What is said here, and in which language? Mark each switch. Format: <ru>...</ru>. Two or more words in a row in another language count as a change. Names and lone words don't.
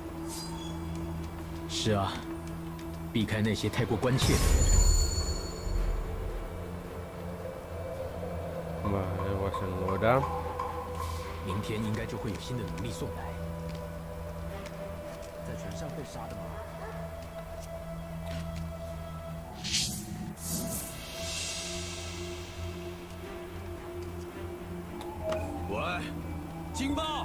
<zh>是啊，避开那些太过关切的人。</zh> <eu>Vale, guasen gora.</eu> <zh>明天应该就会有新的奴隶送来。在船上被杀的吗？喂，情报！</zh>